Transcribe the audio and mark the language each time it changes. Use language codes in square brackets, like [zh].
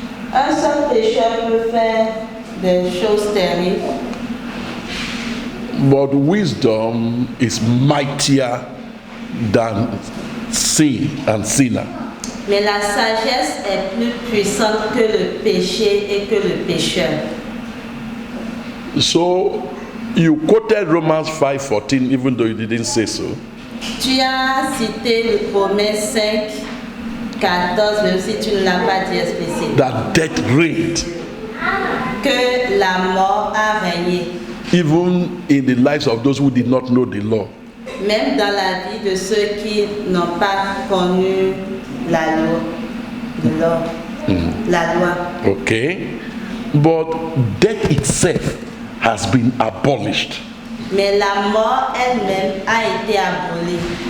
[fr] Un seul pécheur peut faire des choses terribles, [en] but wisdom is mightier than sin and sinner. [fr] mais la sagesse est plus puissante que le péché et que le pécheur. [en] So you quoted Romans 5:14, even though you didn't say so. [fr] Tu as cité le Romains 5, 14, même si tu ne l'as pas dit explicite, [en] That death reigned [fr] que la mort a régné, [en] even in the lives of those who did not know the law. [fr] même dans la vie de ceux qui n'ont pas connu la loi. La loi. [en] Okay? But death itself has been abolished. [fr] Mais la mort elle-même a été abolie.